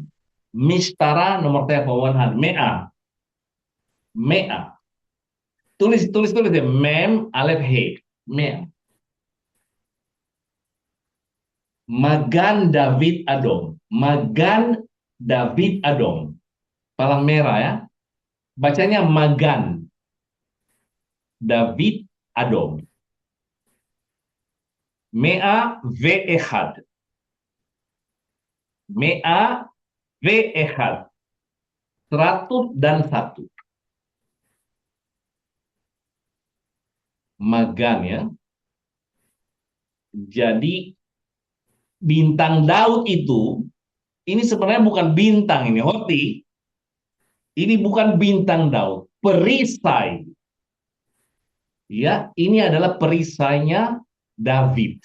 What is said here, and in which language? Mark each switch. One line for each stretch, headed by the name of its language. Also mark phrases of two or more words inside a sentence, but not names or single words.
Indonesian: Mistara nomor telepon 100. Mea. Tulis ya. Mem, Alef, He. Mea. Magan David Adom. Palang merah ya. Bacanya Magan David Adom.
Hebrew: מאה ואחד. מאה ואחד.
Indonesian: 101. Magan ya. Jadi bintang Daud itu, ini sebenarnya bukan bintang ini, Hoti. Ini bukan bintang Daud, perisai. Ya, ini adalah perisainya David.